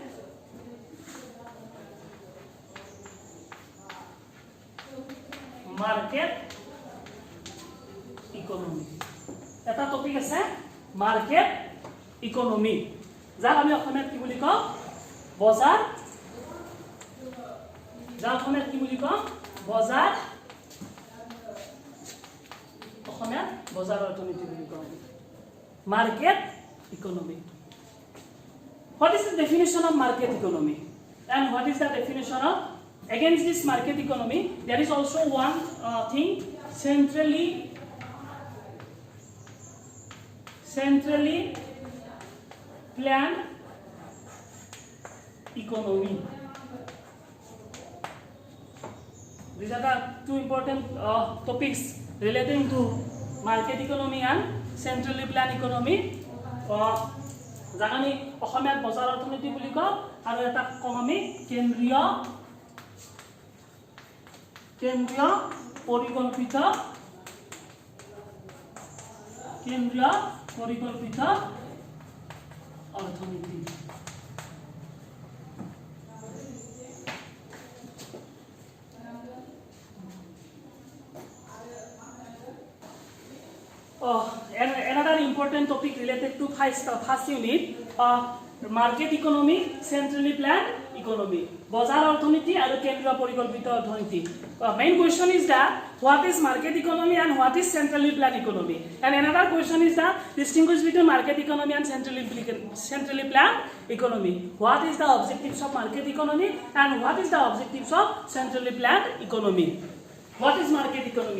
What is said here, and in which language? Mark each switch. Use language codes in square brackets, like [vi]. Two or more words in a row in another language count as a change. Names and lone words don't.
[en] market economy [as] এটা টপিক আছে [en] market economy [as] যাক আমি অসমীয়াত কি বুলি কওঁ বজাৰ যাক অসমীয়াত কি বুলি কওঁ [en] বজাৰ অসমীয়াত বজাৰ অৰ্থনীতি বুলি কওঁ market economy What is the definition of market economy and what is the definition of against this market economy there is also one thing centrally planned economy these are the two important topics relating to market economy and centrally planned economy [as] জানানি অসমীয়াত বজাৰ অৰ্থনীতি বুলি কওঁ আৰু এটা কম আমি কেন্দ্ৰীয় পৰিকল্পিত অৰ্থনীতি [en] another important topic related to first unit market economy centrally planned economy [as] বজাৰ অৰ্থনীতি আৰু কেন্দ্ৰীয় পৰিকল্পিত অৰ্থনীতি [en] main question is that what is market economy and what is centrally planned economy and another question is that distinguish between market economy and centrally planned economy what is the objectives of market economy and what is the objectives of centrally planned economy What is market economy?